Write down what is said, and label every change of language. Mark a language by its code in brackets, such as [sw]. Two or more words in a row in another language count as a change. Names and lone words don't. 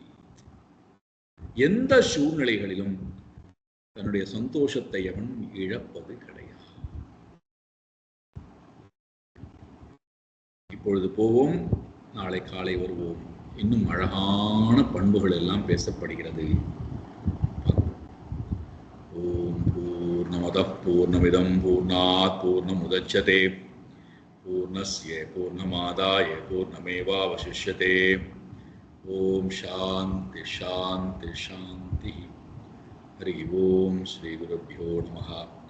[ta] எந்த சூழ்நிலைகளிலும் தன்னுடைய சந்தோஷத்தை அவன் இழப்பது கிடையாது. இப்பொழுது போவோம், நாளை காலை வருவோம். இன்னும் அழகான பண்புகள் எல்லாம் பேசப்படுகிறது. [sa] ॐ पूर्णमदः पूर्णमिदं पूर्णात् पूर्णमुदच्यते पूर्णस्य पूर्णमादाय पूर्णमेवावशिष्यते. ॐ शान्ति शान्ति शान्ति. हरि ॐ। श्री गुरुभ्यो नमः.